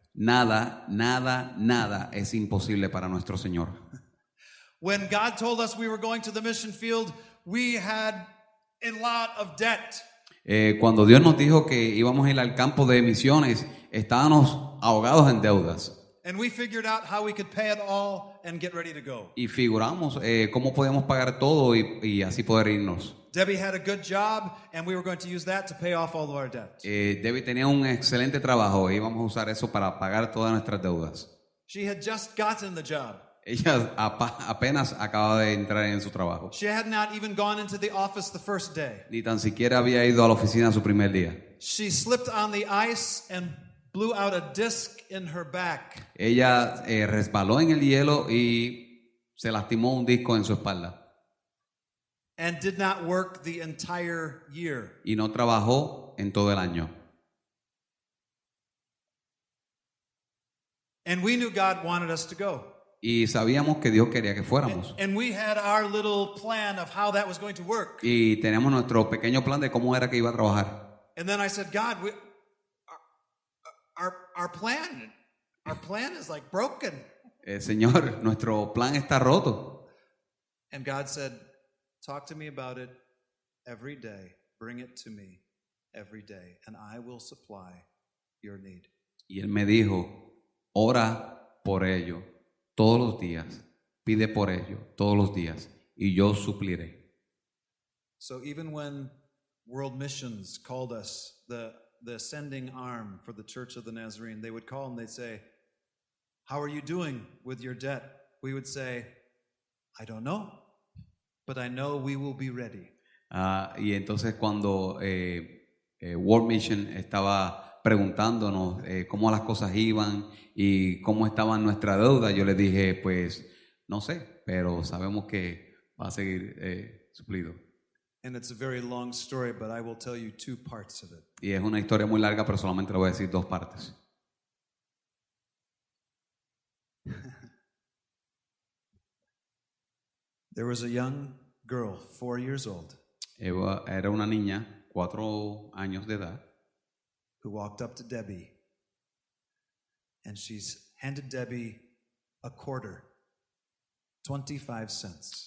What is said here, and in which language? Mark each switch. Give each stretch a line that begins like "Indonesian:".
Spanish: Nada es imposible para nuestro Señor.
English: When God told us we were going to the mission field, we had a lot of debt.
Spanish: Cuando Dios nos dijo que íbamos a ir al campo de misiones, estábamos ahogados en deudas.
English: And we figured out how we could pay it all and get ready to go.
Spanish: Y figuramos cómo podíamos pagar todo y así poder irnos.
English: Debbie had a good job, and we were going to use that to pay off all of our debt.
Spanish: Debbie tenía un excelente trabajo y íbamos a usar eso para pagar todas nuestras deudas.
English: She had just gotten the job.
Spanish: Ella apenas acaba de entrar en su trabajo.
English: She had not even gone into the office the first day.
Spanish: Ni tan siquiera había ido a la oficina su primer día.
English: She slipped on the ice and blew out a disc in her back.
Spanish: Ella resbaló en el hielo y se lastimó un disco en su espalda.
English: And did not work the entire year.
Spanish: Y no trabajó en todo el año.
English: And we knew God wanted us to go.
Spanish: Y sabíamos que Dios quería que fuéramos.
English: And we had our little plan of how that was going to work.
Spanish: Y teníamos nuestro pequeño plan de cómo era que iba a trabajar.
English: And then I said, God, our plan is like broken.
Spanish: Señor, nuestro plan está roto.
English: And God said, talk to me about it every day. Bring it to me every day, and I will supply your need.
Spanish: Y Él me dijo, ora por ello todos los días. Pide por ello todos los días, y yo supliré.
English: So even when World Missions called us, the sending arm for the Church of the Nazarene, they would call and they'd say, how are you doing with your debt? We would say, I don't know. But I know we will be ready.
Spanish: Y entonces cuando World Mission estaba preguntándonos cómo las cosas iban y cómo estaba nuestra deuda, yo le dije, pues no sé, pero sabemos que va a seguir suplido.
English: And it's a very long story, but I will tell you 2 parts of it.
Spanish: Y es una historia muy larga, pero solamente le voy a decir 2 partes.
English: There was a young girl, 4 years old,
Spanish: Era una niña, 4 años de edad,
English: who walked up to Debbie, and she's handed Debbie a quarter, 25 cents.